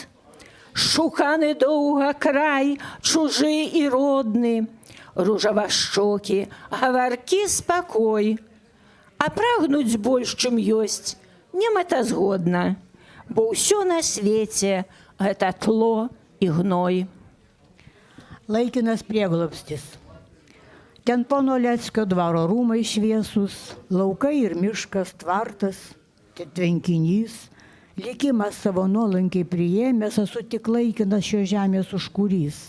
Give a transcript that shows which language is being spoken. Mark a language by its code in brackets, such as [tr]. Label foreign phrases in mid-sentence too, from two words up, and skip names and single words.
[be] Шуканы доўга край, чужы і родны, ружавашчокі, гаваркі спакой. А прагнуць больш, чым ёсць, не мэтазгодна, бо ўсё на свеце гэта тло і гной. [lt] Laikinas prieglobstis. Ten pono Leckio dvaro rūmai šviesus, laukai ir miškas, tvartas, tvenkinys. Likimas savo nuolankiai priėmęs, esu tik laikinas šio žemės užkurys.